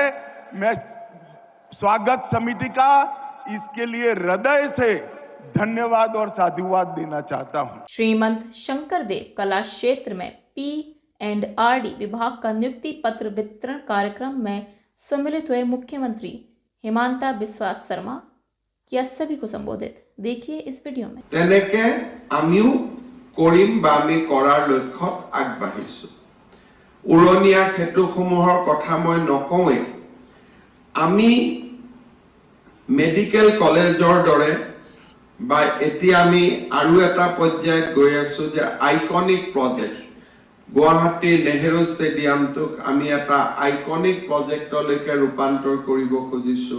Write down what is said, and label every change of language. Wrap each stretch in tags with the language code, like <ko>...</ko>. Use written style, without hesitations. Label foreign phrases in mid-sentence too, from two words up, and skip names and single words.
<hi>मैं स्वागत समिति का इसके लिए हृदय से धन्यवाद और साधुवाद देना चाहता हूं। श्रीमंत शंकरदेव कला क्षेत्र में P&RD विभाग का नियुक्ति पत्र वितरण कार्यक्रम में सम्मिलित हुए मुख्यमंत्री हिमांता बिस्वा शर्मा किया सभी को संबोधित। देखिए इस वीडियो में।</hi> <as>তেনেকে আমিও কৰিম বা আমি কৰাৰ লক্ষ্যত আগবাঢ়িছো। উৰণীয়া ক্ষেত্ৰসমূহৰ কথা মই নকওঁৱে। আমি মেডিকেল কলেজৰ দৰে বা এতিয়া আমি আৰু এটা পৰ্যায়ত গৈ আছো যে আইকনিক প্ৰজেক্ট গুৱাহাটীৰ নেহেৰু ষ্টেডিয়ামটোক আমি এটা আইকনিক প্ৰজেক্টলৈকে ৰূপান্তৰ কৰিব খুজিছো।</as>